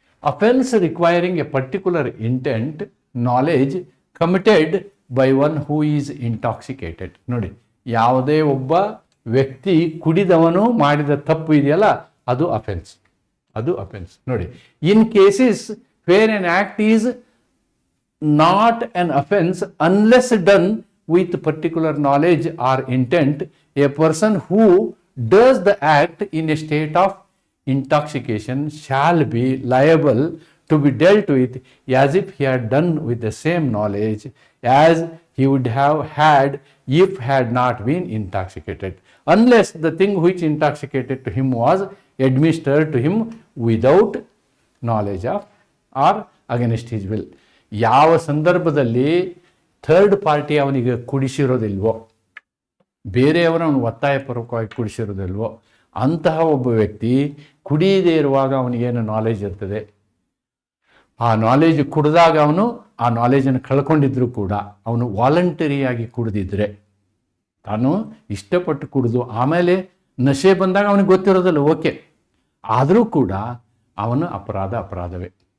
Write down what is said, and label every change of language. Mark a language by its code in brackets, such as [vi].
[en] Offence requiring a particular intent knowledge committed by one who is intoxicated. [kn] ನೋಡಿ, ಯಾವುದೇ ಒಬ್ಬ ವ್ಯಕ್ತಿ ಕುಡಿದವನು ಮಾಡಿದ ತಪ್ಪು ಇದೆಯಲ್ಲ, ಅದು ಅಫೆನ್ಸ್. [en] ನೋಡಿ, in cases where an act is not an offence unless done with particular knowledge or intent, a person who does the act in a state of intoxication shall be liable to be dealt with as if he had done with the same knowledge as he would have had if had not been intoxicated, unless the thing which intoxicated to him was administered to him without knowledge of or against his will. [kn] ಯಾವ ಸಂದರ್ಭದಲ್ಲಿ third party ಅವನಿಗೆ ಕುಡಿಸಿರೋದಿಲ್ವೋ, ಬೇರೆಯವರ ಅವನು ಒತ್ತಾಯಪೂರ್ವಕವಾಗಿ ಕುಡಿಸಿರೋದಿಲ್ವೋ, ಅಂತಹ ಒಬ್ಬ ವ್ಯಕ್ತಿ ಕುಡಿಯದೇ ಇರುವಾಗ ಅವನಿಗೇನು ನಾಲೆಜ್ ಇರ್ತದೆ, ಆ ನಾಲೆಜ್ ಕುಡಿದಾಗ ಅವನು ಆ ನಾಲೆಜನ್ನು ಕಳ್ಕೊಂಡಿದ್ರು ಕೂಡ, ಅವನು ವಾಲಂಟರಿಯಾಗಿ ಕುಡಿದಿದ್ರೆ, ತಾನು ಇಷ್ಟಪಟ್ಟು ಕುಡಿದು ಆಮೇಲೆ ನಶೆ ಬಂದಾಗ ಅವನಿಗೆ ಗೊತ್ತಿರೋದಿಲ್ಲ, ಓಕೆ, ಆದರೂ ಕೂಡ ಅವನು ಅಪರಾಧವೇ.